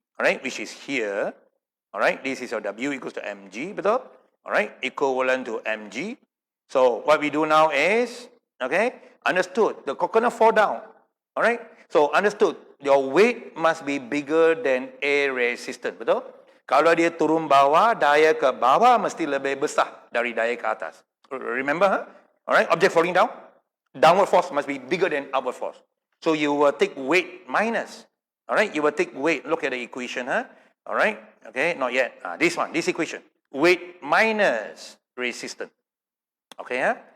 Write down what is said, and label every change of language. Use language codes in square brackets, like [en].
[en] All right, which is here. All right, this is your W equals to mg, [ms] betul? [en] All right, equivalent to mg. So what we do now is, okay, understood, the coconut fall down. All right, so understood, your weight must be bigger than air resistance, [ms] betul? Kalau dia turun bawah, daya ke bawah mesti lebih besar dari daya ke atas. [en] Remember, huh? All right, object falling down, downward force must be bigger than upward force. So you will take weight minus. All right, you will take weight. Look at the equation, huh? All right, okay, not yet. This one, this equation. Weight minus resistance. Okay, huh?